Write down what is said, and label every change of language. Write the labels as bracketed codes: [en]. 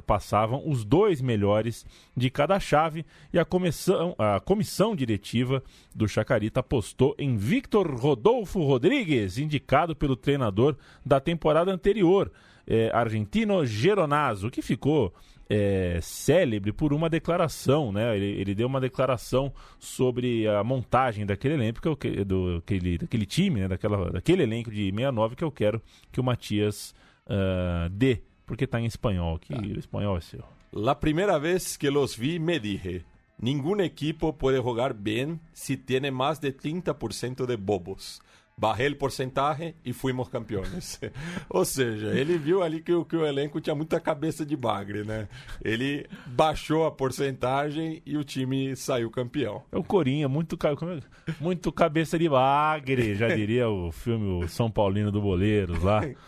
[pt] Passavam os 2 melhores de cada chave e a comissão diretiva do Chacarita apostou em Victor Rodolfo Rodrigues, indicado pelo treinador da temporada anterior, Argentino Geronazo, que ficou célebre por uma declaração, né? Ele deu uma declaração sobre a montagem daquele elenco, daquele time, né? Daquele elenco de 69 que eu quero que o Matias dê, porque está em espanhol, que o espanhol é seu. [es] La primera vez que los vi me dije, ningún equipo puede jugar bien si tiene más de 30% de bobos. [pt] Barrei o porcentagem e fuimos campeões. Ou seja, ele viu ali que o elenco tinha muita cabeça de bagre, né? Ele baixou a porcentagem e o time saiu campeão. É o Corinha, muito cabeça de bagre, já diria o filme o São Paulino do Boleiros lá.